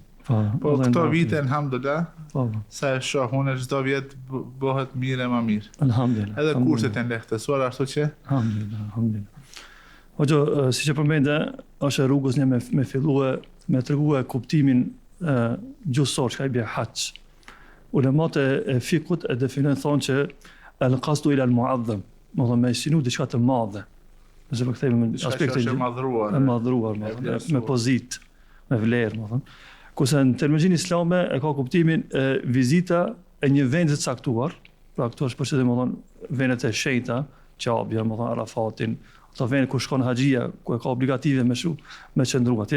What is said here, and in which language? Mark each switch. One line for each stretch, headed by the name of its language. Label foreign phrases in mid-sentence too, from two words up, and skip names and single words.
Albanian: Po këto vite alhamdulillah, sa e shoh unë çdo vit bëhet mirë e më mirë. Alhamdulillah. Edhe kurset janë lehtësuar ashtu që alhamdulillah. Ojo, siç e përmendë, është rrugës një me fillue me tregue kuptimin gjuhësor që ai bie haxh. Ulemat e fikut e definojnë thonë që
Arabic: القصد إلى المعظم,
Albanian: do të thonë sinu diçka të madhe. Nëse po kthehemi në aspektin e madhruar, me pozitë, me vlerë, do të thonë. Kurse në terminologjinë islame e ka kuptimin vizita e një vendi të caktuar, pra këtu është përshtypje, do të thonë vendet e shenjta, Qabja, do të thonë Arafatin, ato vende ku shkon haxhia, ku e ka obligative me qëndru atje.